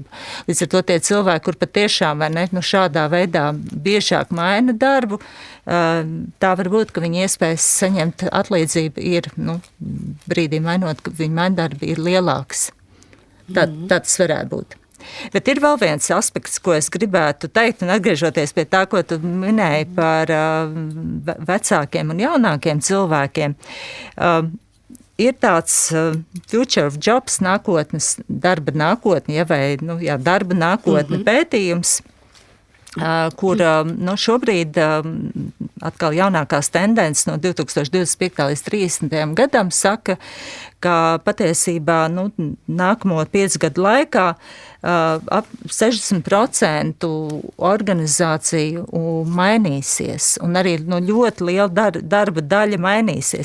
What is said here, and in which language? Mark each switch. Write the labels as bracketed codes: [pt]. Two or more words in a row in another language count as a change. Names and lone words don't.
[lv] Līdz ar to tie cilvēki, kur patiešām vai ne, šādā veidā biežāk maina darbu, tā var būt, ka viņi iespējas saņemt atlīdzību ir, brīdī mainot, ka viņi maina darbu ir lielāks. Tā tas varētu būt. Bet ir vēl viens aspekts, ko es gribētu teikt, un atgriežoties pie tā, ko tu minēji par vecākiem un jaunākiem cilvēkiem. Ir tāds [en] future of jobs [lv] nākotnes, darba nākotne, darba nākotne pētījums, kur šobrīd atkal jaunākās tendences no 2025. līdz 30. gadam saka, ka patiesībā nākamo 5 gadu laikā ap 60% organizāciju mainīsies, un arī ļoti liela darba daļa mainīsies.